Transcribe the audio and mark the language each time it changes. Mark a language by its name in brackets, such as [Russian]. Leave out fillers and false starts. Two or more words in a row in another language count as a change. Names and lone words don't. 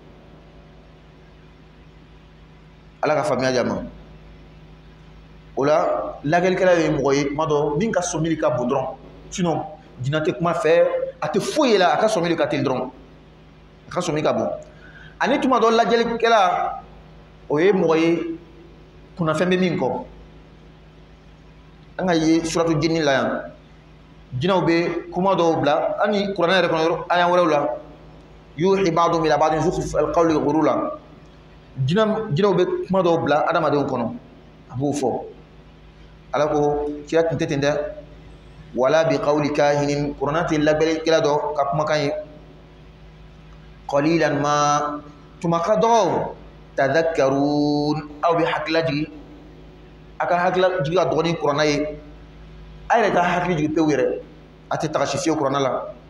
[Bambara] ala ka faamuya di a ma o la lagɛlikɛla ye mɔgɔ ye tuma dɔ min ka sɔmi ka bon dɔrɔn sinon jinɛ tɛ kuma fɛ a tɛ foyi ye la a ka sɔmi ka teli dɔrɔn a ka sɔmi ka bon ani tuma dɔ lajɛlikɛla o ye mɔgɔ ye kunnafɛn bɛ min kɔ an ka ye suratu jinni la yan jinɛw bɛ kuma dɔw bila hali kuranɛ yɛrɛ kɔnɔ aya wɛrɛw la [Arabic] يوحي بعضهم إلى بعض زخرف القول غرورا [Bambara] jinɛw bɛ kuma dɔw bila adamadenw kɔnɔ a b'o fɔ ala ko kira tun tɛ ten dɛ [Arabic] ولا بقول كاهن [Bambara] kuranɛ tɛ labɛnnikɛla dɔ ka kumakan ye [Arabic] قليلا ما [Bambara] tuma ka dɔgɔ tadhakkarun aw bɛ hakilila jigin a ka hakilila jigin ka dɔgɔ ni kuranɛ ye a yɛrɛ ka hakili jigin pewu yɛrɛ a tɛ taga si fiyewu kuranɛ la